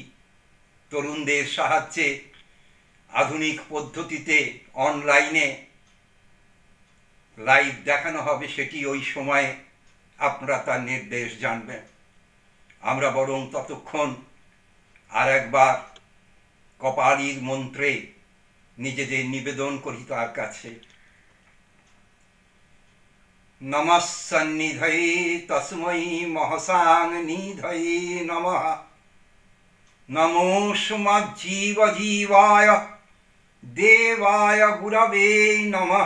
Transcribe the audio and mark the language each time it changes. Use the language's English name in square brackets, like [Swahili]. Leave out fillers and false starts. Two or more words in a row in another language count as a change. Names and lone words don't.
[Bangla] তরুণদের সাহায্যে আধুনিক পদ্ধতিতে অনলাইনে লাইভ দেখানো হবে, সেটি ওই সময়ে আপনারা তার নির্দেশ জানবেন। আমরা বরং ততক্ষণ আর একবার কপালীর মন্ত্রে নিজেদের নিবেদন করি তার কাছে। [Sanskrit] नमः सन्निधये तस्मै महसां निधये नमः। नमोऽस्मज्जीवजीवाय देवाय गुरवे नमः।